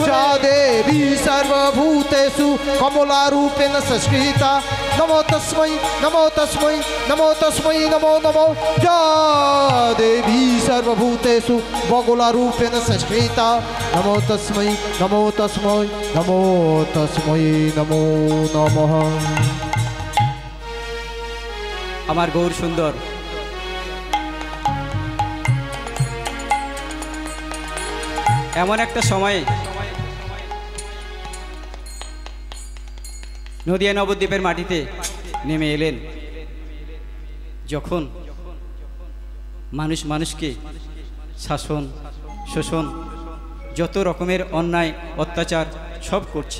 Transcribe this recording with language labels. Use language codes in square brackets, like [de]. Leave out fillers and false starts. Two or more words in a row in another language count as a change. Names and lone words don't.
[sa] या देवी सर्वभूतेषु कमलारूपेण संस्कृता नमो तस्मै नमो तस्मै नमो तस्मै नमो नमो। या देवी सर्वभूतेषु बगुलारूपेण संस्कृता नमो तस्मै नमो तस्मै नमो तस्मै नमो नमः। [bn] আমার গৌর সুন্দর এমন একটা সময়ে নদিয়া নবদ্বীপের মাটিতে নেমে এলেন, যখন মানুষ মানুষকে শাসন শোষণ যত রকমের অন্যায় অত্যাচার সব করছে।